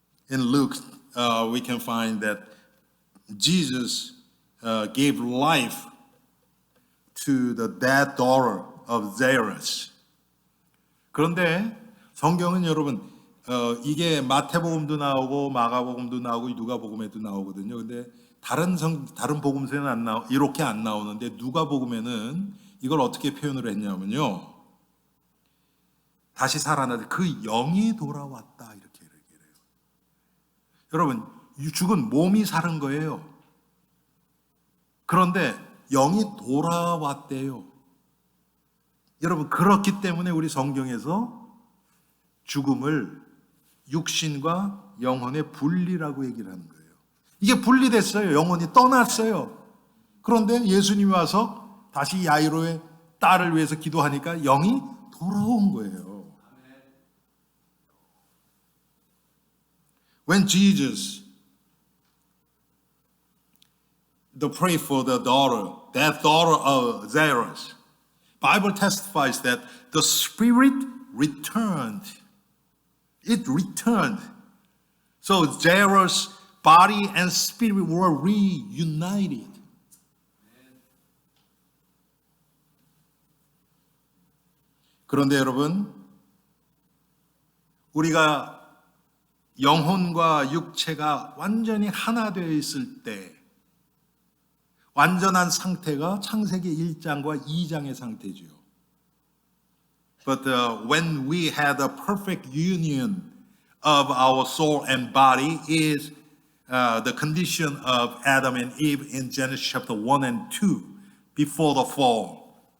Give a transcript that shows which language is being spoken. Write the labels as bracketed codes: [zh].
[en] In Luke, we can find that Jesus gave life to the dead daughter of Jairus. [ko] 그런데 성경은 여러분 이게 마태복음도 나오고 마가복음도 나오고 누가복음에도 나오거든요. 근데 다른 복음서에는 이렇게 안 나오는데 누가복음에는 이걸 어떻게 표현을 했냐면요. 다시 살아나서 그 영이 돌아왔다 이렇게 얘기해요. 여러분 죽은 몸이 살은 거예요. 그런데 영이 돌아왔대요. 여러분 그렇기 때문에 우리 성경에서 죽음을 육신과 영혼의 분리라고 얘기를 하는 거예요. 이게 분리됐어요. 영혼이 떠났어요. 그런데 예수님이 와서 다시 야이로의 딸을 위해서 기도하니까 영이 돌아온 거예요. [en] When Jesus prayed for that daughter of Jairus, Bible testifies that the spirit returned. It returned. So Jairus' body and spirit were reunited. [ko] 그런데 여러분, 우리가 영혼과 육체가 완전히 하나 되어 있을 때 완전한 상태가 창세기 1장과 2장의 상태죠. [en] But when we had a perfect union of our soul and body is the condition of Adam and Eve in Genesis chapter 1 and 2 before the fall.